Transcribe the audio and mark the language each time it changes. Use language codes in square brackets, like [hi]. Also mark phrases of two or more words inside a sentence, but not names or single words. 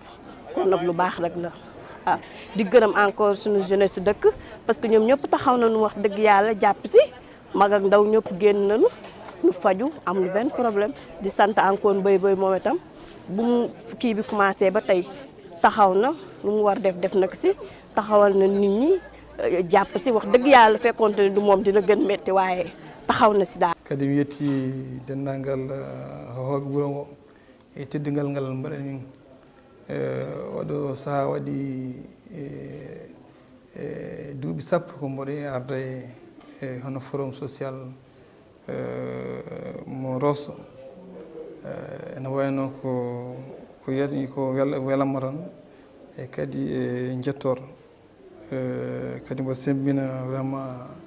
[wo] kon nag lu baax rek la ah di gërëm encore suñu jeunesse su dëkk [fr] parce que [wo] ñoom ñëpp taxaw nañu wax dëgg yàlla jàpp si mag ak ndaw ñëpp génn nañu ñu faju am lu benn problème di sant encore Mbaye moom itam bu mu kii bi commencé ba tey taxaw na lu mu war def nag si taxawal na nit ñi jàpp si wax dëgg yàlla fekkoonte ne du moom dina gën metti waaye taxaw na si daal. [ff] kadi mi yetti denndangal hooɓe wuro ngo e teddingal ngal mbaɗa min oɗo sahaa waɗi duuɓi sappo ko mboɗo arda e hono [fr] forum social [ff] mo Rosso ene wayno ko yani ko welamma tan e kadi e jettor kadi mboɗo sembina vraiment